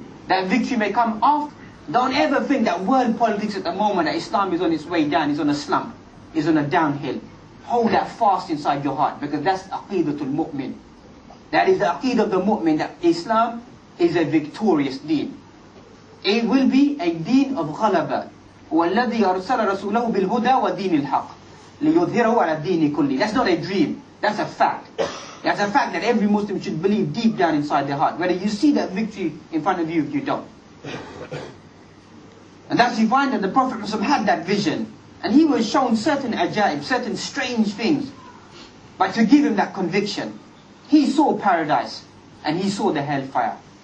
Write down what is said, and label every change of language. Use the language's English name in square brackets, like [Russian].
[English] That victory may come after. Don't ever think that world politics at the moment, that Islam is on its way down, is on a slump, is on a downhill. Hold that fast inside your heart, because that's aqidatul mu'min. That is the aqeedah of the mu'min, that Islam is a victorious deen. It will be a deen of ghalaba. [Arabic] وَالَّذِي أَرْسَلَ رَسُولَهُ بِالْهُدَى وَدِينِ الْحَقِّ لِيُظْهِرَهُ عَلَى الدِّينِ كُلِّهِ. [English] That's not a dream, that's a fact. That's a fact that every Muslim should believe deep down inside their heart, whether you see that victory in front of you or you don't. And thus you find that the Prophet had that vision, and he was shown certain ajaib, certain strange things. But to give him that conviction, he saw paradise and he saw the hellfire.